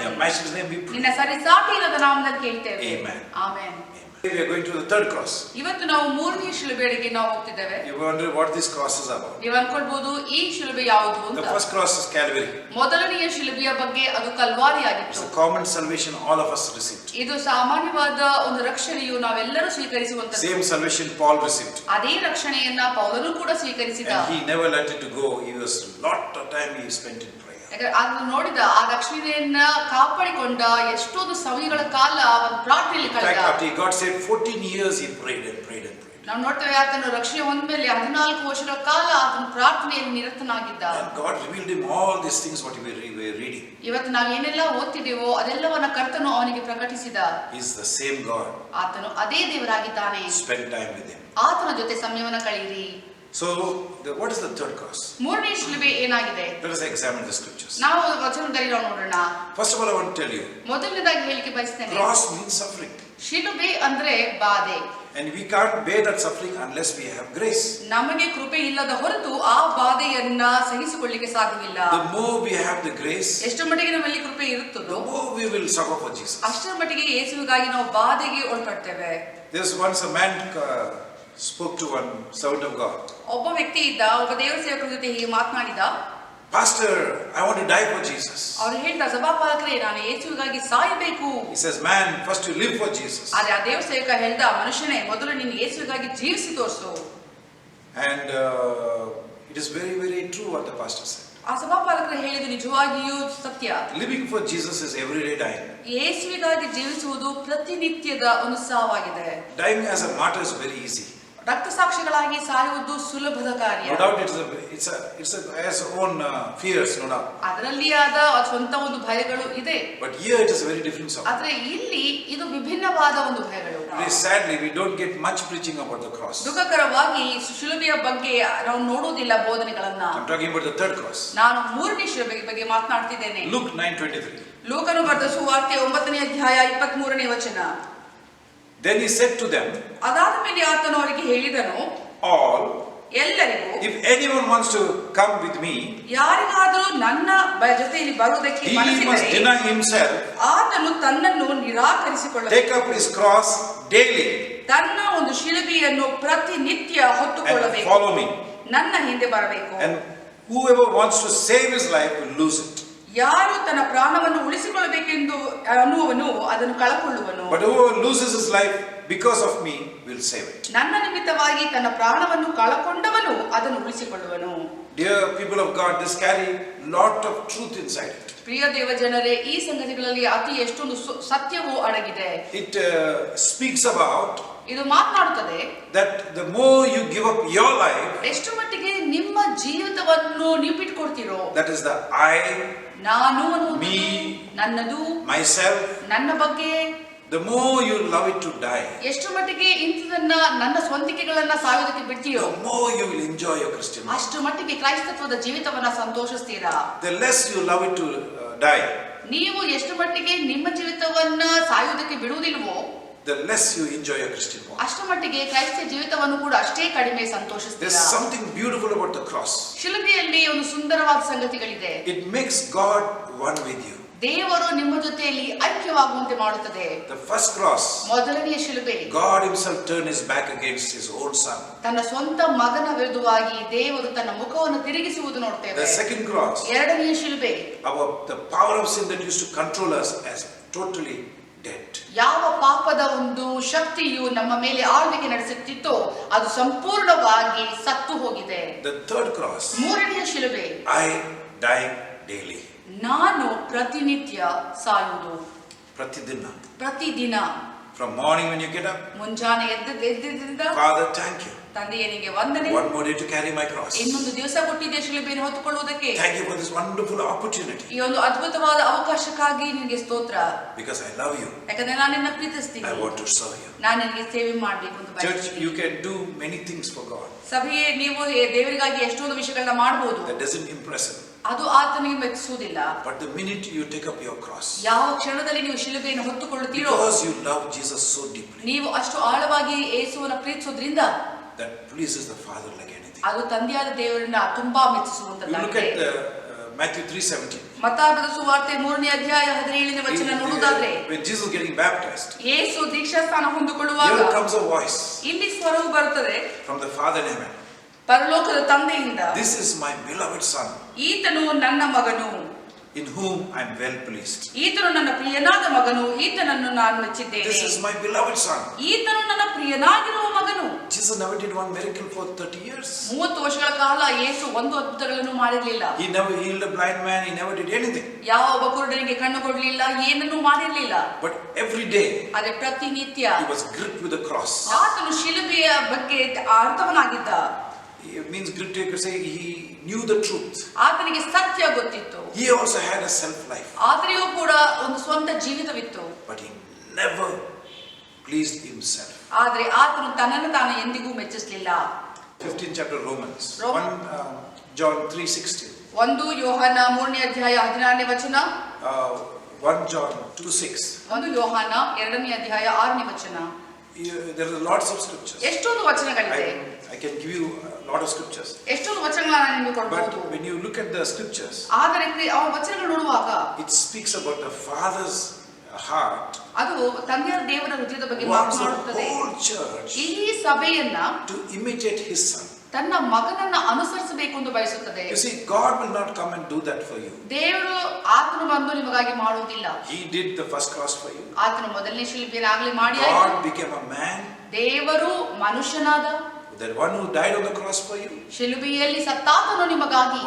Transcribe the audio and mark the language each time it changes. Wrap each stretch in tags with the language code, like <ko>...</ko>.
<en>your matchless name we pray.</en> <kn>ನಿನ್ನ ಸರಿಸಾಟಿಯಾದ ನಾಮದಲ್ಲಿ ಕೇಳ್ತೇವೆ.</kn> <en>Amen.</en> <kn>Amen.</kn> <en>We are going to the third cross.</en> <kn>ಇವತ್ತು ನಾವು ಮೂರನೇ ಶಿಲುಬೆಗೆ ನಾವು ಹೋಗ್ತಿದ್ದೇವೆ.</kn> <en>You wonder what this cross is about.</en> <kn>ನೀವು ಅನ್ಕೊಳ್ಬಹುದು ಈ ಶಿಲುಬೆ ಯಾವುದು</kn> <en>The</en> <kn>ಅಂತ.</kn> <en>first cross is Calvary.</en> <kn>ಮೊದಲನೆಯ ಶಿಲುಬೆಯ ಬಗ್ಗೆ ಅದು ಕಲ್ವಾರಿ</kn> <en>It's</en> <kn>ಆಗಿತ್ತು.</kn> <en>a common salvation all of us received.</en> <kn>ಇದು ಸಾಮಾನ್ಯವಾದ ಒಂದು ರಕ್ಷಣೆಯು ನಾವೆಲ್ಲರೂ ಸ್ವೀಕರಿಸುವಂತದ್ದು.</kn> <en>Same salvation Paul received.</en> <kn>ಅದೇ ರಕ್ಷಣೆಯನ್ನ ಪೌಲನು ಕೂಡ ಸ್ವೀಕರಿಸಿದ.</kn> <en>And he never let it to go. He was lot of time he spent in prayer.</en> <kn>ಅದನ್ನು ನೋಡಿದ ಆ ರಕ್ಷಣೆಯನ್ನ ಕಾಪಾಡಿಕೊಂಡ ಎಷ್ಟೊಂದು ಸಮಯಗಳ ಕಾಲ ಒಂದು ಪ್ರಾರ್ಥನೆಯಲ್ಲಿ</kn> <en>In fact,</en> <kn>ಕಳೆದ.</kn> <en>after he got saved, 14 years he prayed and prayed and prayed.</en> <kn>ನಾವು ನೋಡ್ತೇವೆ ಆತನು ರಕ್ಷಣೆ ಹೊಂದ್ಮೇಲೆ 14 ವರ್ಷಗಳ ಕಾಲ ಆತನು ಪ್ರಾರ್ಥನೆಯಲ್ಲಿ ನಿರತನಾಗಿದ್ದ.</kn> <en>And God revealed him all these things what we were reading.</en> <kn>ಇವತ್ತು ನಾವು ಏನೆಲ್ಲ ಓದ್ತಿದ್ದೇವೋ ಅದೆಲ್ಲವನ್ನ ಕರ್ತನು ಅವನಿಗೆ ಪ್ರಕಟಿಸಿದ.</kn> <en>He's the same God.</en> <kn>ಆತನು ಅದೇ ದೇವರಾಗಿದ್ದಾನೆ.</kn> <en>Spend time with him.</en> <kn>ಆತನ ಜೊತೆ ಸಮಯವನ್ನ ಕಳೆಯಿರಿ.</kn> <en>So, what is the third cross?</en> <kn>ಮೂರನೇ ಶಿಲುಬೆ ಏನಾಗಿದೆ?</kn> <en>Let us examine the scriptures.</en> <kn>ನಾವು ವಚನದಲ್ಲಿ ನಾವು ನೋಡೋಣ.</kn> <en>First of all, I want to tell you,</en> <kn>ಮೊದಲನೇದಾಗಿ ಹೇಳಿಕೆ ಬಯಸ್ತೇನೆ.</kn> <en>cross means suffering.</en> <kn>ಶಿಲುಬೆ ಅಂದ್ರೆ ಬಾಧೆ.</kn> <en>And we can't bear that suffering unless we have grace.</en> <kn>ನಮಗೆ ಕೃಪೆ ಇಲ್ಲದ ಹೊರತು ಆ ಬಾಧೆಯನ್ನ ಸಹಿಸಿಕೊಳ್ಳಿಕ್ಕೆ ಸಾಧ್ಯವಿಲ್ಲ.</kn> <en>The more we have the grace,</en> <kn>ಎಷ್ಟು ಮಟ್ಟಿಗೆ ನಮ್ಮಲ್ಲಿ ಕೃಪೆ ಇರುತ್ತದೋ</kn> <en>the more we will suffer for Jesus.</en> <kn>ಅಷ್ಟರ ಮಟ್ಟಿಗೆ ಯೇಸುವಿಗಾಗಿ ನಾವು ಬಾಧೆಗೆ ಒಳಪಡ್ತೇವೆ.</kn> <en>There's once a man spoke to one servant of God.</en> <kn>ಒಬ್ಬ ವ್ಯಕ್ತಿ ಇದ್ದ, ಒಬ್ಬ ದೇವರ ಸೇವಕರ ಜೊತೆ ಹೀಗೆ ಮಾತನಾಡಿದ.</kn> <en>Pastor, I want to die for Jesus.</en> <kn>ಅವ್ರು ಹೇಳ್ದ, ಸಭಾಪಾಲಕರೇ, ನಾನು ಯೇಸುವಿಗಾಗಿ ಸಾಯಬೇಕು.</kn> <en>He says, man, first you live for Jesus.</en> <kn>ಆದ್ರೆ ಆ ದೇವರ ಸೇವಕ ಹೇಳ್ದ, ಮನುಷ್ಯನೇ, ಮೊದಲು ನೀನು ಯೇಸುವಿಗಾಗಿ ಜೀವಿಸಿ ತೋರಿಸು.</kn> <en>And it is very, very true what the pastor said.</en> <kn>ಆ ಸಭಾಪಾಲಕರು ಹೇಳಿದ್ದು ನಿಜವಾಗಿಯೂ ಸತ್ಯ.</kn> <en>Living for Jesus is everyday dying.</en> <kn>ಯೇಸುವಿಗಾಗಿ ಜೀವಿಸುವುದು ಪ್ರತಿನಿತ್ಯದ ಒಂದು ಸಾವಾಗಿದೆ.</kn> <en>Dying as a martyr is very easy.</en> <kn>ರಕ್ತಸಾಕ್ಷಿಗಳಾಗಿ ಸಾಯುವುದು ಸುಲಭದ ಕಾರ್ಯ.</kn> <en>No doubt it's has own fears, no doubt.</en> <kn>ಅದರಲ್ಲಿ ಆದ ಸ್ವಂತ ಒಂದು ಭಯಗಳು ಇದೆ.</kn> <en>But here it is a very different sort.</en> <kn>ಆದ್ರೆ ಇಲ್ಲಿ ಇದು ವಿಭಿನ್ನವಾದ ಒಂದು ಭಯಗಳು.</kn> <en>Today, sadly, we don't get much preaching about the cross.</en> <kn>ದುಃಖಕರವಾಗಿ ಶಿಲುಬೆಯ ಬಗ್ಗೆ ನಾವು ನೋಡುವುದಿಲ್ಲ ಬೋಧನೆಗಳನ್ನ.</kn> <en>I'm talking about the third cross.</en> <kn>ನಾನು ಮೂರನೇ ಶಿಲುಬೆಯ ಬಗ್ಗೆ ಮಾತನಾಡ್ತಿದ್ದೇನೆ.</kn> <en>Luke 9:23.</en> <kn>ಲೂಕನು ಬರೆದ ಸುವಾರ್ತೆ 9ನೇ ಅಧ್ಯಾಯ 23ನೇ ವಚನ.</kn> <en>Then he said to them,</en> <kn>ಅದಾದ ಮೇಲೆ ಆತನು ಅವರಿಗೆ ಹೇಳಿದನು,</kn> <en>all,</en> <kn>ಎಲ್ಲರಿಗೂ,</kn> <en>if anyone wants to come with me,</en> <kn>ಯಾರಿಗಾದರೂ ನನ್ನ ಜೊತೆಯಲ್ಲಿ ಬರುವುದಕ್ಕೆ</kn> <en>he must</en> <kn>ಮನಸ್ಸಿದ್ದರೆ</kn> <en>deny himself,</en> <kn>ಆತನು ತನ್ನನ್ನು ನಿರಾಕರಿಸಿಕೊಳ್ಳಬೇಕು.</kn> <en>take up his cross daily,</en> <kn>ತನ್ನ ಒಂದು ಶಿಲುಬೆಯನ್ನು ಪ್ರತಿನಿತ್ಯ</kn> <en>and</en> <kn>ಹೊತ್ತುಕೊಳ್ಳಬೇಕು.</kn> <en>follow me.</en> <kn>ನನ್ನ ಹಿಂದೆ ಬರಬೇಕು.</kn> <en>And whoever wants to save his life will lose it.</en> <kn>ಯಾರು ತನ್ನ ಪ್ರಾಣವನ್ನು ಉಳಿಸಿಕೊಳ್ಳಬೇಕೆಂದು ಅನ್ನುವನು ಅದನ್ನು ಕಳಕೊಳ್ಳುವನು.</kn> <en>But whoever loses his life because of me will save it.</en> <kn>ನನ್ನ ನಿಮಿತ್ತವಾಗಿ ತನ್ನ ಪ್ರಾಣವನ್ನು ಕಳಕೊಂಡವನು ಅದನ್ನು ಉಳಿಸಿಕೊಳ್ಳುವನು.</kn> <en>Dear people of God, this carry lot of truth inside it.</en> <kn>ಪ್ರಿಯ ದೇವ ಜನರೇ, ಈ ಸಂಗತಿಗಳಲ್ಲಿ ಅತಿ ಎಷ್ಟೊಂದು ಸತ್ಯವೂ ಅಡಗಿದೆ.</kn> <en>It speaks about</en> <kn>ಇದು ಮಾತನಾಡುತ್ತದೆ</kn> <en>that the more you give up your life,</en> <kn>ಎಷ್ಟು ಮಟ್ಟಿಗೆ ನಿಮ್ಮ ಜೀವಿತವನ್ನು ನೀವು ಬಿಟ್ಕೊಡ್ತೀರೋ,</kn> <en>that is the I,</en> <kn>ನಾನು ಅನ್ನುವುದು,</kn> <en>me,</en> <kn>ನನ್ನದು,</kn> <en>myself,</en> <kn>ನನ್ನ ಬಗ್ಗೆ,</kn> <en>the more you love it to die,</en> <kn>ಎಷ್ಟು ಮಟ್ಟಿಗೆ ಇಂಥದನ್ನ ನನ್ನ ಸ್ವಂತಿಕೆಗಳನ್ನ ಸಾಯೋದಕ್ಕೆ ಬಿಡ್ತೀಯೋ,</kn> <en>the more you will enjoy your Christian life.</en> <kn>ಅಷ್ಟು ಮಟ್ಟಿಗೆ ಕ್ರೈಸ್ತತ್ವದ ಜೀವಿತವನ್ನ ಸಂತೋಷಿಸ್ತೀರಾ.</kn> <en>The less you love it to die,</en> <kn>ನೀವು ಎಷ್ಟು ಮಟ್ಟಿಗೆ ನಿಮ್ಮ ಜೀವಿತವನ್ನ ಸಾಯುವುದಕ್ಕೆ ಬಿಡುವುದಿಲ್ವೋ,</kn> <en>the less you enjoy your Christian walk.</en> <kn>ಅಷ್ಟು ಮಟ್ಟಿಗೆ ಕ್ರೈಸ್ತ ಜೀವಿತವನ್ನು ಕೂಡ ಅಷ್ಟೇ ಕಡಿಮೆ</kn> <en>There's</en> <kn>ಸಂತೋಷಿಸ್ತೀರಾ.</kn> <en>something beautiful about the cross.</en> <kn>ಶಿಲುಬೆಯಲ್ಲಿ ಒಂದು ಸುಂದರವಾದ ಸಂಗತಿಗಳಿದೆ.</kn> <en>It makes God one with you.</en> <kn>ದೇವರು ನಿಮ್ಮ ಜೊತೆಯಲ್ಲಿ ಐಕ್ಯವಾಗುವಂತೆ ಮಾಡುತ್ತದೆ.</kn> <en>The first cross,</en> <kn>ಮೊದಲನೆಯ ಶಿಲುಬೆ,</kn> <en>God himself turned his back against his own son.</en> <kn>ತನ್ನ ಸ್ವಂತ ಮಗನ ವಿರುದ್ಧವಾಗಿ ದೇವರು ತನ್ನ ಮುಖವನ್ನು ತಿರುಗಿಸುವುದು ನೋಡ್ತೇವೆ.</kn> <en>The second cross,</en> <kn>ಎರಡನೆಯ ಶಿಲುಬೆ,</kn> <en>the power of sin that used to control us has totally dead.</en> <kn>ಯಾವ ಪಾಪದ ಒಂದು ಶಕ್ತಿಯು ನಮ್ಮ ಮೇಲೆ ಆಳ್ವಿಕೆ ನಡೆಸುತ್ತಿತ್ತೋ ಅದು ಸಂಪೂರ್ಣವಾಗಿ ಸತ್ತು ಹೋಗಿದೆ.</kn> <en>The third cross,</en> <kn>ಮೂರನೆಯ ಶಿಲುಬೆ,</kn> <en>I die daily.</en> <kn>ನಾನು ಪ್ರತಿನಿತ್ಯ ಸಾಯುವುದು. ಪ್ರತಿದಿನ.</kn> <en>From morning when you get up,</en> <kn>ಮುಂಜಾನೆ ಎದ್ದಿದ್ದರಿಂದ</kn> <en>Father, thank you.</en> <kn>ತಂದೆಯೇ ನಿನಗೆ ವಂದನೆ.</kn> <en>One more day to carry my cross.</en> <kn>ಇನ್ನೊಂದು ದಿವಸ ಕೊಟ್ಟಿದೆ ಶಿಲುಬೆಯನ್ನು ಹೊತ್ತುಕೊಳ್ಳುವುದಕ್ಕೆ.</kn> <en>Thank you for this wonderful opportunity.</en> <kn>ಈ ಒಂದು ಅದ್ಭುತವಾದ ಅವಕಾಶಕ್ಕಾಗಿ ನಿನಗೆ ಸ್ತೋತ್ರ.</kn> <en>Because I love you.</en> <kn>ಯಾಕಂದ್ರೆ ನಾನು ನಿನ್ನ ಪ್ರೀತಿಸ್ತೀನಿ.</kn> <en>I want to serve you.</en> <kn>ನಾನು ನಿನಗೆ ಸೇವೆ ಮಾಡಬೇಕು ಅಂತ</kn> <en>Church,</en> <kn>ಬಯಸ್ತೀನಿ.</kn> <en>you can do many things for God.</en> <kn>ಸಭೆಯೇ ನೀವು ದೇವರಿಗಾಗಿ ಎಷ್ಟೊಂದು ವಿಷಯಗಳನ್ನ ಮಾಡಬಹುದು.</kn> <en>That doesn't impress him.</en> <kn>ಅದು ಆತನಿಗೆ ಮೆಚ್ಚಿಸುವುದಿಲ್ಲ.</kn> <en>But the minute you take up your cross,</en> <kn>ಯಾವ ಕ್ಷಣದಲ್ಲಿ ನೀವು ಶಿಲುಬೆಯನ್ನು ಹೊತ್ತುಕೊಳ್ಳುತ್ತೀರೋ,</kn> <en>because you love Jesus so deeply,</en> <kn>ನೀವು ಅಷ್ಟು ಆಳವಾಗಿ ಯೇಸುವನ್ನು ಪ್ರೀತಿಸೋದ್ರಿಂದ</kn> <en>that pleases the Father like anything.</en> <kn>ಅದು ತಂದೆಯಾದ ದೇವರನ್ನ ತುಂಬಾ</kn> <en>You look</en> <kn>ಮೆಚ್ಚಿಸುವಂತದ್ದಾಗಿದೆ.</kn> <en>at Matthew 3:17.</en> <kn>ಮತ್ತಾಯನ ಸುವಾರ್ತೆ 3ನೇ ಅಧ್ಯಾಯ 17ನೇ ವಚನ ನೋಡುವುದಾದ್ರೆ,</kn> <en>When Jesus is getting baptized,</en> <kn>ಯೇಸು ದೀಕ್ಷಾಸ್ನಾನ ಹೊಂದಿಕೊಳ್ಳುವಾಗ</kn> <en>here comes a voice</en> <kn>ಇಲ್ಲಿ ಸ್ವರವು ಬರುತ್ತದೆ</kn> <en>from the Father in heaven.</en> <kn>ಪರಲೋಕದ ತಂದೆಯಿಂದ,</kn> <en>This is my beloved Son,</en> <kn>ಈತನು ನನ್ನ ಮಗನು,</kn> <en>in whom I am well pleased.</en> <kn>ಈತನು ನನ್ನ ಪ್ರಿಯನಾದ ಮಗನು, ಈತನನ್ನು ನಾನು ಮೆಚ್ಚಿದ್ದೇನೆ.</kn> <en>This is my beloved Son.</en> <kn>ಈತನು ನನ್ನ ಪ್ರಿಯನಾಗಿರುವ ಮಗನು.</kn> <en>Jesus never did one miracle for 30 years.</en> <kn>30 ವರ್ಷಗಳ ಕಾಲ ಯೇಸು ಒಂದು ಅದ್ಭುತಗಳನ್ನು ಮಾಡಿರಲಿಲ್ಲ.</kn> <en>He never healed a blind man. He never did anything.</en> <kn>ಯಾವ ಒಬ್ಬ ಕುರುಡನಿಗೆ ಕಣ್ಣು ಕೊಡಲಿಲ್ಲ, ಏನನ್ನೂ ಮಾಡಿರಲಿಲ್ಲ.</kn> <en>But every day</en> <kn>ಆದರೆ ಪ್ರತಿನಿತ್ಯ</kn> <en>he was gripped with the cross.</en> <kn>ಆತನು ಶಿಲುಬೆಯ ಬಗ್ಗೆ ಅರ್ಥವನಾಗಿದ್ದ.</kn> <en>It means gripped, you could say he knew the truth.</en> <kn>ಆತನಿಗೆ ಸತ್ಯ ಗೊತ್ತಿತ್ತು.</kn> <en>He also had a self life.</en> <kn>ಆತನಿಗೂ ಕೂಡ ಒಂದು ಸ್ವಂತ ಜೀವಿತವಿತ್ತು.</kn> <en>But he never pleased himself.</en> <kn>ಆದರೆ ಆತನು ತನ್ನನ್ನು ತಾನು ಎಂದಿಗೂ ಮೆಚ್ಚಿಸಲಿಲ್ಲ.</kn> <en>15th chapter Romans. Roman. 1 John 3:16.</en> <kn>1 ಯೋಹಾನ 3ನೇ ಅಧ್ಯಾಯ 16ನೇ ವಚನ.</kn> <en>1 John 2:6.</en> <kn>1 ಯೋಹಾನ 2ನೇ ಅಧ್ಯಾಯ 6ನೇ ವಚನ.</kn> <en>There are lots of scriptures.</en> <kn>ಎಷ್ಟೊಂದು ವಚನಗಳಿದೆ.</kn> <en>I can give you a lot of scriptures.</en> <kn>ಎಷ್ಟೊಂದು ವಚನಗಳನ್ನು ನಾನು ನಿಮಗೆ ಕೊಡಬಹುದು.</kn> <en>But when you look at the scriptures,</en> <kn>ಆದರೆ ಆ ವಚನಗಳು ನೋಡುವಾಗ</kn> <en>it speaks about the Father's heart.</en> <kn>ಅದು ತಂದೆಯ ದೇವರ ಹೃದಯದ ಬಗ್ಗೆ</kn> <en>Wants the</en> <kn>ಮಾತನಾಡುತ್ತದೆ.</kn> <en>whole church</en> <kn>ಈ ಸಭೆಯನ್ನ</kn> <en>to imitate His Son.</en> <kn>ತನ್ನ ಮಗನನ್ನ ಅನುಸರಿಸಬೇಕು ಎಂದು ಬಯಸುತ್ತದೆ.</kn> <en>You see, God will not come and do that for you.</en> <kn>ದೇವರು ಆತನು ಬಂದು ನಿಮಗಾಗಿ ಮಾಡುವುದಿಲ್ಲ.</kn> <en>He did the first cross for you.</en> <kn>ಆತನು ಮೊದಲನೇ ಶಿಲುಬೆಯಾಗಲಿ ಮಾಡಿ ಆಯ್ತು.</kn> <en>God became a man.</en> <kn>ದೇವರು ಮನುಷ್ಯನಾದ.</kn> <en>The one who died on the cross for you</en> <kn>ಶಿಲುಬೆಯಲ್ಲಿ ಸತ್ತಾತನು ನಿಮಗಾಗಿ.</kn>